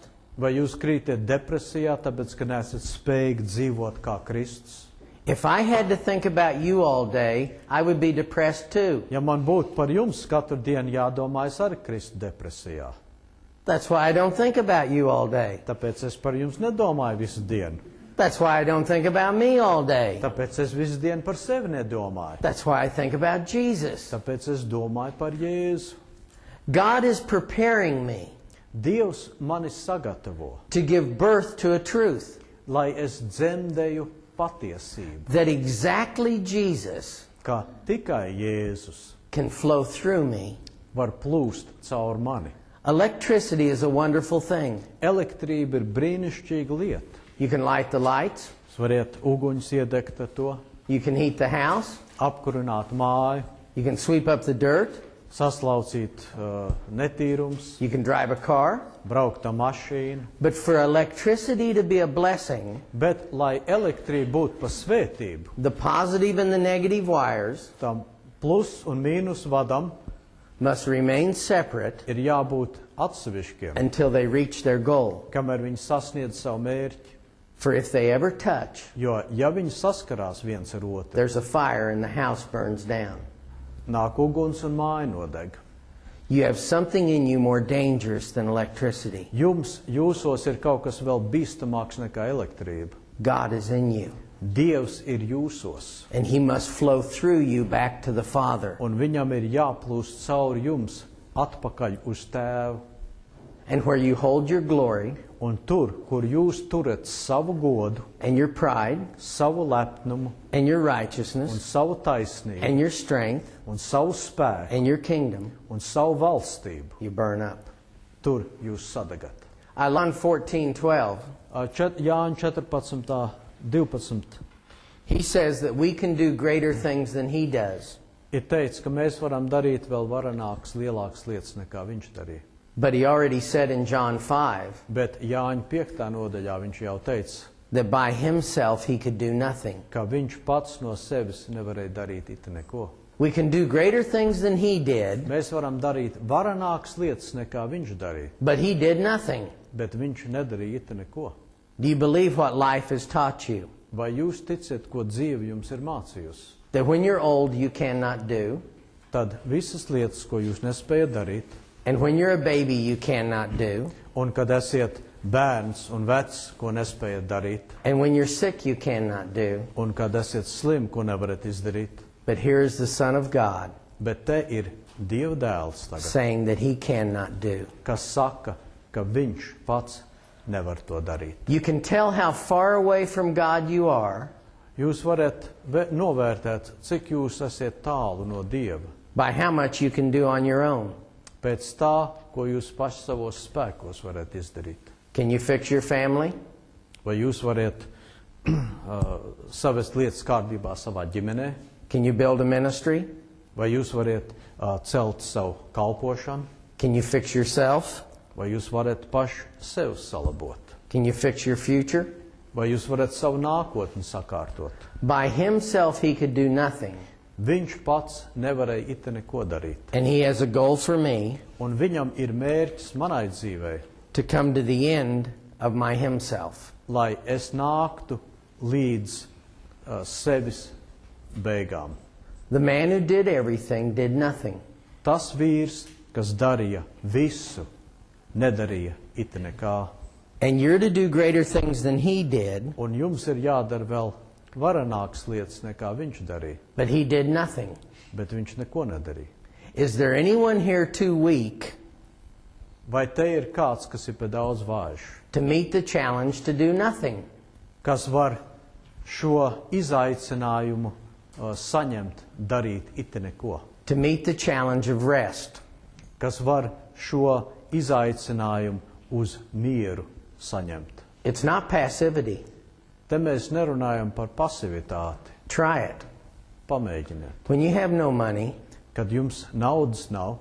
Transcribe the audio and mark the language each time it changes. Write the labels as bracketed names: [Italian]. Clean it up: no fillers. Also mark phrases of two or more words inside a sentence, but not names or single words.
[Latvian] Vai jūs krītiet depresijā, tāpēc, ka neesat spējīgi dzīvot kā Kristus? [English] If I had to think about you all day, I would be depressed too. [Latvian] Ja man būtu par jums katru dienu jādomā, es arī kristu depresijā. [English] That's why I don't think about you all day. [Latvian] Tāpēc es par jums nedomāju visu dienu. [English] That's why I don't think about me all day. [Latvian] Tāpēc es visu dienu par sevi nedomāju. [English] That's why I think about Jesus. [Latvian] Tāpēc es domāju par Jēzu. [English] God is preparing me [Latvian] Dievs mani sagatavo, [English] to give birth to a truth [Latvian] lai es dzemdēju patiesību, [English] that exactly Jesus [Latvian] ka tikai Jēzus [English] can flow through me. [Latvian] var plūst caur mani. [English] Electricity is a wonderful thing. [Latvian] Elektrība ir brīnišķīga lieta. [English] You can light the lights, [Latvian] Jūs variet uguņus iedegt ar to, [English] you can heat the house, [Latvian] apkurināt māju, [English] you can sweep up the dirt, [Latvian] saslaucīt netīrums, [English] you can drive a car. [Latvian] braukt ar mašīnu. [English] But for electricity to be a blessing, [Latvian] Bet, lai elektrība būtu par svētību, [English] the positive and the negative wires [Latvian] tam plus un mīnus vadam [English] must remain separate [Latvian] ir jābūt atsevišķiem, [English] until they reach their goal. [Latvian] kamēr viņi sasniedz savu mērķi. [English] For if they ever touch, [Latvian] Jo, ja viņi saskarās viens ar otru, [English] there's a fire and the house burns down. [Latvian] nāk uguns un māja nodeg. [English] You have something in you more dangerous than electricity. [Latvian] Jūsos ir kaut kas vēl bīstamāks nekā elektrība. [English] God is in you, [Latvian] Dievs ir jūsos, [English] and He must flow through you back to the Father. [Latvian] un viņam ir jāplūst cauri jums atpakaļ uz Tēvu. [English] And where you hold your glory [Latvian] Un tur, kur jūs turat savu godu, [English] and your pride [Latvian] savu lepnumu [English] and your [Latvian] un [English] righteousness [Latvian] savu taisnību [English] and your strength [Latvian] un savu spēku [English] and your kingdom, [Latvian] un savu valstību, [English] you burn up. [Latvian] tur jūs sadagat. [English] I learned 14:12. [Latvian] Jāņa 14:12. [English] He says that we can do greater things than He does. [Latvian] Ir teicis, ka mēs varam darīt vēl varenākas, lielākas lietas nekā viņš darīja. [English] But He already said in John 5 [Latvian] Bet Jāņa 5. nodaļā viņš jau teica, [English] that by Himself He could do nothing. [Latvian] ka viņš pats no sevis nevarēja darīt it neko. [English] We can do greater things than He did, [Latvian] Mēs varam darīt varenākas lietas nekā viņš darīja, [English] but He did nothing. [Latvian] bet viņš nedarīja it neko. [English] Do you believe what life has taught you? [Latvian] Vai jūs ticat, ko dzīve jums ir mācījusi? [English] That when you're old, you cannot do, [Latvian] Tad visas lietas, ko jūs nespējat darīt, [English] and when you're a baby, you cannot do, [Latvian] un kad esiet bērns un vecs, ko nespējat darīt, [English] and when you're sick, you cannot do. [Latvian] un kad esiet slim, ko nevarat izdarīt, [English] But here is the Son of God [Latvian] bet te ir Dieva dēls tagad, [English] saying that He cannot do. [Latvian] kas saka, ka viņš pats nevar to darīt. [English] You can tell how far away from God you are [Latvian] Jūs varat novērtēt, cik jūs esiet tālu no Dieva, [English] by how much you can do on your own. [Latvian] pēc tā, ko jūs paši savos spēkos varat izdarīt. [English] Can you fix your family? [Latvian] Vai jūs varat savest lietas kārtībā savā ģimenē? [English] Can you build a ministry? [Latvian] Vai jūs varat celt savu kalpošanu? [English] Can you fix yourself? [Latvian] Vai jūs varat paši sev salabot? [English] Can you fix your future? [Latvian] Vai jūs varat savu nākotni sakārtot? [English] By himself he could do nothing. [Latvian] Viņš pats nevarēja ite neko darīt. [English] And he has a goal for me [Latvian] Un viņam ir mērķis manai dzīvei, [English] to come to the end of my himself. [Latvian] lai es nāktu līdz sevis beigām. [English] The man who did everything did nothing. [Latvian] Tas vīrs, kas darīja visu, nedarīja ite nekā. [English] And you're to do greater things than he did, [Latvian] Un jums ir jādara vēl varenākas lietas nekā viņš darīja, [English] but he did nothing. [Latvian] bet viņš neko nedarīja. [English] Is there anyone here too weak [Latvian] Vai te ir kāds, kas ir pa daudz vājš, [English] to meet the challenge to do nothing? [Latvian] kas var šo izaicinājumu saņemt, darīt ite neko? [English] To meet the challenge of rest? [Latvian] Kas var šo izaicinājumu uz mieru saņemt? [English] It's not passivity. [Latvian] Te mēs nerunājam par pasivitāti. [English] Try it. [Latvian] Pamēģiniet. [English] When you have no money, [Latvian] Kad jums naudas nav,